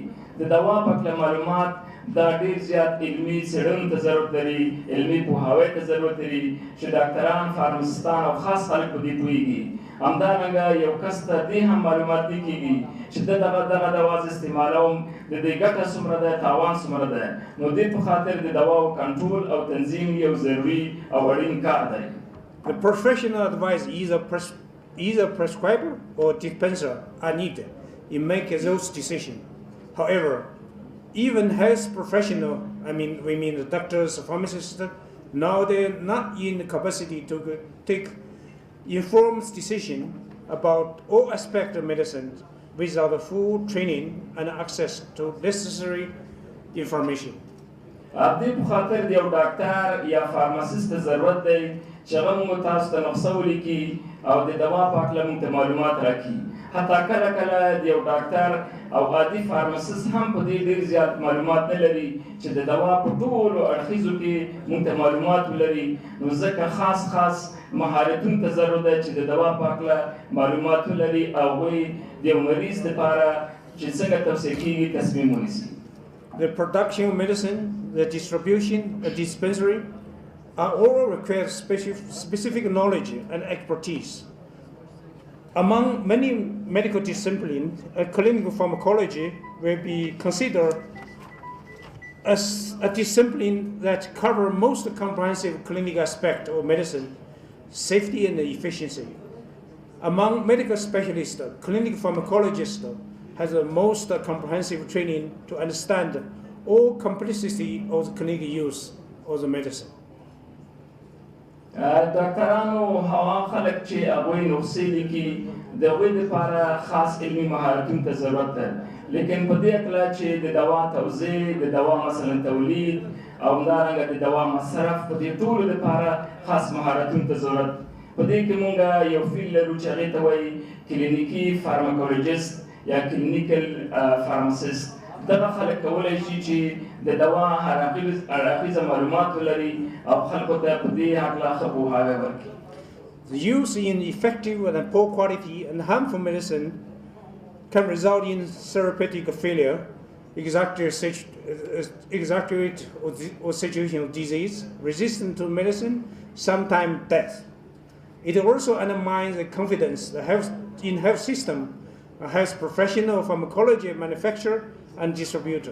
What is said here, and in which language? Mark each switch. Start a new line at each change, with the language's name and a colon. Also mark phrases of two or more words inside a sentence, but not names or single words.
Pashto: د دوا په هکله معلومات دا ډېر زیات علمي څېړنو ته ضرورت لري، علمي پوهاوی ته ضرورت لري چې ډاکټران، فارمسستان او خاص خلک په دې پوهېږي. همدارنګه یو کس ته دې هم معلومات نه کېږي چې د دغه دوا زه استعمالوم، د دې ګټه څومره ده، تاوان څومره ده. نو دې په خاطر د دواو کنټرول او تنظیم یو ضروري او اړین کار دی.
English: The professional advice either prescriber or dispenser are needed in making those decisions. However, even health professional, we mean the doctors, pharmacists, now they're not in the capacity to take informed decision about all aspects of medicine without the full training and access to necessary information.
Pashto: دې په خاطر د یو ډاکټر یا فارماسیست ضرورت دی چې هغه موږ تاسو ته نسخه ولیکي او د دوا په هکله موږ ته معلومات راکړي. حتی کله کله د یو ډاکټر او عادي فارماسیست هم په دې ډېر زیات معلومات نه لري چې د دوا په ټولو اړخیزو کې موږ ته معلومات ولري. نو ځکه خاص مهارتونو ته ضرورت ده چې د دوا په هکله معلومات ولري او هغوی د یو مریض دپاره چې څنګه توصیه کېږي تصمیم ونیسي.
English: The production of medicine, the distribution, the dispensary all require specific knowledge and expertise. Among many medical disciplines, clinical pharmacology will be considered as a discipline that covers most comprehensive clinical aspects of medicine, safety and efficiency. Among medical specialists, clinical pharmacologists has the most comprehensive training to understand all complexity of the clinical use of the medicine.
Pashto: ډاکټرانو هغه خلک چې هغوی نسخې لیکي د هغوی دپاره خاص علمي مهارتونو ته ضرورت ده، لیکن په دې هکله چې د دوا توزیع، د دوا مثلا تولید او همدارنګه د دوا مصرف، په دې ټولو دپاره خاص مهارتونو ته ضرورت. په دې کې مونږ یو فیلډ لرو چې هغې ته وایي کلینیکي فارماکولوژیست یا
English: clinical pharmacist.
Pashto: دغه خلک کولی شي چې د دوا هر اړخیزه معلومات ولري او خلکو ته په دې هکله ښه پوهاوی ورکړي.
English: The use in effective and poor quality and harmful medicine can result in therapeutic failure, exaggerate or situation of disease, resistance to medicine, sometimes death. It also undermines the confidence in health system, health professional, pharmacology manufacturer and distributor.